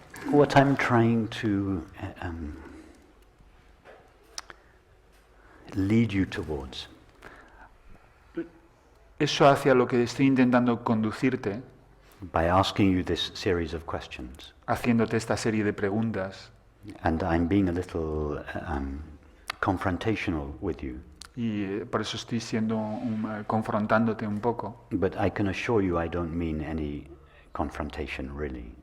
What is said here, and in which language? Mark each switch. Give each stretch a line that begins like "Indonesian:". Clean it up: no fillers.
English: What I'm trying to lead you towards
Spanish: Eso hacia lo que estoy intentando conducirte,
English: by asking you this series of questions,
Spanish: haciéndote esta serie de preguntas,
English: and I'm being a little confrontational with you,
Spanish: y por eso estoy confrontándote un poco,
English: but I can assure you I don't mean any confrontation really.